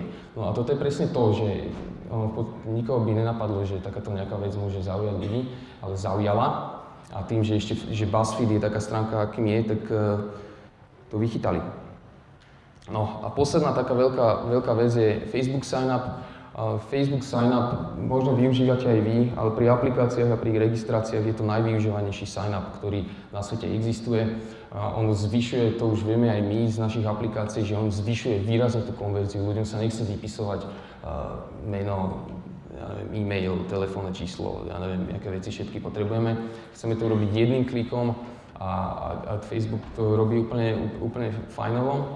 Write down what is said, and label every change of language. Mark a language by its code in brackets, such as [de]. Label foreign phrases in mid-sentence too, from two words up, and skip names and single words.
[sk] No a toto je presne to, že nikoho by nenapadlo, že takáto nejaká vec môže zaujať ľudí, ale zaujala. A tým, že BuzzFeed je taká stránka, akým je, tak to vychytali. No a posledná taká veľká vec je Facebook sign-up. Facebook sign-up možno využívate aj vy, ale pri aplikáciách a pri registráciách je to najvyužívanejší sign-up, ktorý na svete existuje. On zvyšuje, to už vieme aj my z našich aplikácií, že on zvyšuje výrazne tú konverziu. Ľuďom sa nechce vypisovať meno, e-mail, telefónne číslo, ja neviem, aké veci všetky potrebujeme. Chceme to robiť jedným klikom a Facebook to robí úplne fajnovo.